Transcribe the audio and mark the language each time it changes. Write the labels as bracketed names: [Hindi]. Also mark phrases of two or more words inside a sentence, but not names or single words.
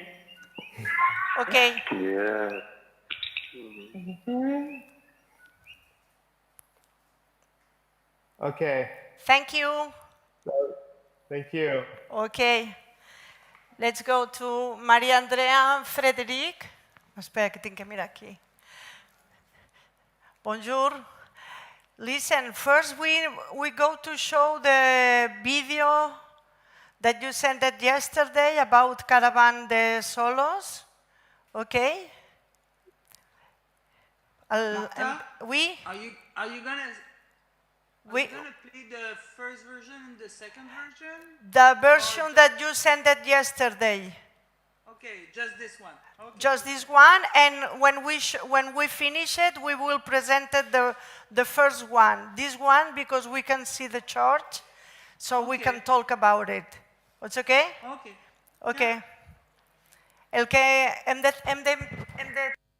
[English] Okay. Yeah. Okay. Thank you. Thank you. Okay. Let's go to Marie-Andrée and Frédéric. [Catalan] Espera, que tinc que mirar aquí. [English] Bonjour. Listen, first we go to show the video that you sent it yesterday about Caravan de Solos. Okay? Marta, we? Are you gonna play the first version and the second version? The version that you sent it yesterday. Okay, just this one. Okay. Just this one, and when we finish it, we will present it the first one. This one because we can see the chart, so we can talk about it. It's okay? Okay. Okay. Yeah. [Catalan] El que hem de